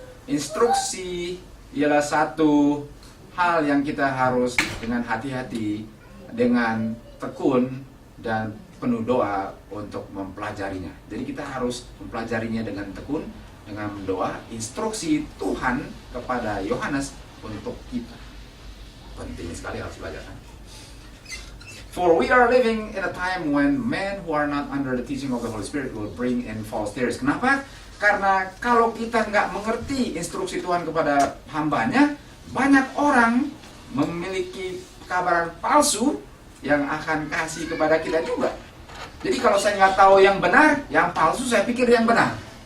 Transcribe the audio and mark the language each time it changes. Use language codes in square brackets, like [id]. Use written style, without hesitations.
[id] Instruksi ialah satu hal yang kita harus dengan hati-hati, dengan tekun dan penuh doa untuk mempelajarinya. Jadi kita harus mempelajarinya dengan tekun, dengan doa. Instruksi Tuhan kepada Yohanes untuk kita penting sekali, harus belajar. [en] For we are living in a time when men who are not under the teaching of the Holy Spirit will bring in false theories. [id] Kenapa? Karena kalau kita nggak mengerti instruksi Tuhan kepada hambanya, banyak orang memiliki kabaran palsu yang akan kasih kepada kita juga. Jadi kalau saya nggak tahu yang benar, yang palsu saya pikir yang benar.